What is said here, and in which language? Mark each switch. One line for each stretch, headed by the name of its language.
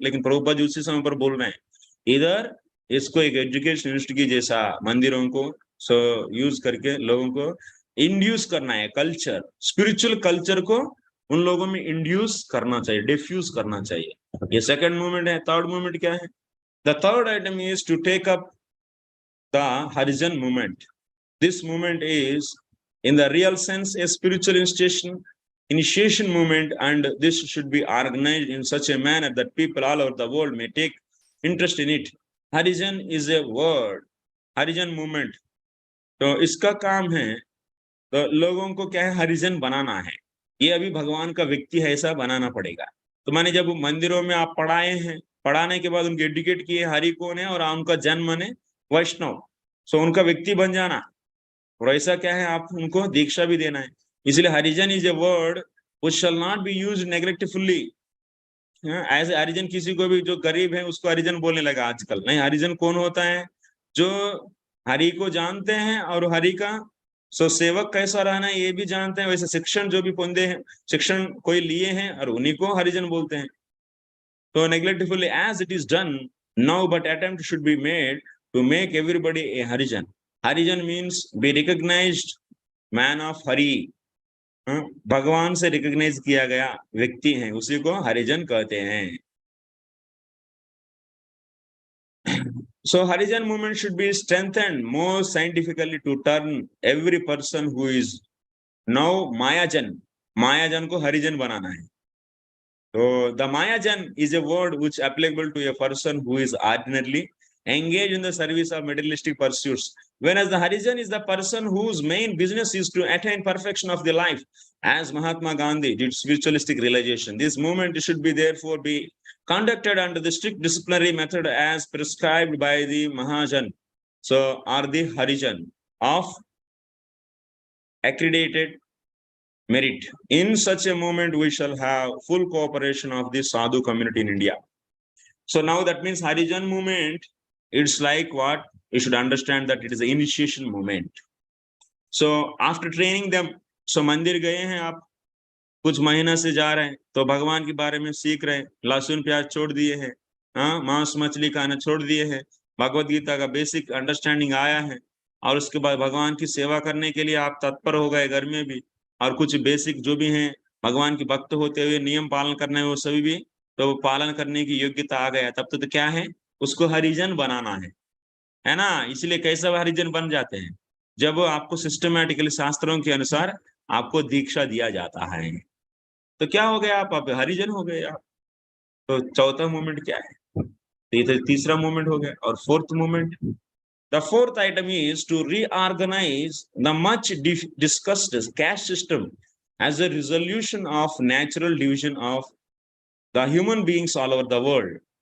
Hindi: लेकिन प्रभुपाद जी उसी समय पर बोल रहे हैं इधर इसको एक एजुकेशन इंस्टीट्यूट जैसा मंदिरों को यूज करके लोगों को इंड्यूस करना है, कल्चर स्पिरिचुअल कल्चर को उन लोगों में इंड्यूस करना चाहिए, डिफ्यूज करना चाहिए। ये सेकंड मूवमेंट है। थर्ड मूवमेंट क्या है,
English: The third item is to take up the Harijan movement. This movement is in the real sense a spiritual initiation movement, and this should be organized in such a manner that people all over the world may take interest in it. Harijan is a word,
Hindi: Harijan movement, तो इसका काम है तो लोगों को क्या है, हरिजन बनाना है। ये अभी भगवान का व्यक्ति है ऐसा बनाना पड़ेगा। तो माने जब मंदिरों में आप पढ़ाए हैं, पढ़ाने के बाद उनको एडुकेट किए हरि कौन है और उनका जन्म माने वैष्णव, सो उनका व्यक्ति बन जाना, और ऐसा क्या है आप उनको दीक्षा भी देना है। इसलिए
English: Harijan is a word which shall not be used negatively।
Hindi: ऐसे हरिजन किसी को भी जो गरीब है उसको हरिजन बोलने लगा आजकल। नहीं, हरिजन कौन होता है, जो हरि को जानते हैं और हरि का सेवक कैसा रहना है ये भी जानते हैं, वैसे शिक्षण जो भी पौधे हैं, शिक्षण कोई लिए हैं और उन्हीं को हरिजन बोलते हैं। तो
English: neglectfully as it is done now, but attempt should be made to make everybody a harijan। Harijan means be recognised man of Hari,
Hindi: भगवान से रिकॉग्नाइज किया गया व्यक्ति है, उसी को हरिजन कहते हैं।
English: So Harijan movement should be strengthened more scientifically to turn every person who is now Mayajan,
Hindi: Mayajan को हरिजन बनाना है।
English: So the Mayajan is a word which applicable to a person who is ordinarily engage in the service of materialistic pursuits. Whereas the Harijan is the person whose main business is to attain perfection of the life, as Mahatma Gandhi did spiritualistic realization. This movement should be therefore be conducted under the strict disciplinary method as prescribed by the Mahajan, so are the Harijan of accredited merit. In such a movement, we shall have full cooperation of the Sadhu community in India. So now that means Harijan movement, it's like what? You should understand that it is an initiation movement. So after training them, so
Hindi: मंदिर गए हैं आप, कुछ महीना से जा रहे हैं, तो भगवान के बारे में सीख रहे हैं, लहसुन प्याज छोड़ दिए हैं, हाँ, मांस मछली खाना छोड़ दिए हैं, भगवत गीता का बेसिक अंडरस्टैंडिंग आया है, और उसके बाद भगवान की सेवा करने के लिए आप तत्पर हो गए घर में भी, और कुछ बेसिक जो भी हैं भगवान के भक्त होते हुए नियम पालन करना है वो सभी भी तो पालन करने की योग्यता आ गया, तब तो क्या है, उसको हरिजन बनाना है ना। इसलिए कैसे हरिजन बन जाते हैं, जब आपको सिस्टमैटिकली शास्त्रों के अनुसार आपको दीक्षा दिया जाता है, तो क्या हो गया, आप हरिजन हो गए आप। तो चौथा मूवमेंट क्या है, तो ये तीसरा मूवमेंट हो गया। और
English: Fourth movement, the fourth item is to reorganise the much discussed caste system as a resolution of natural division of the human beings all over the world.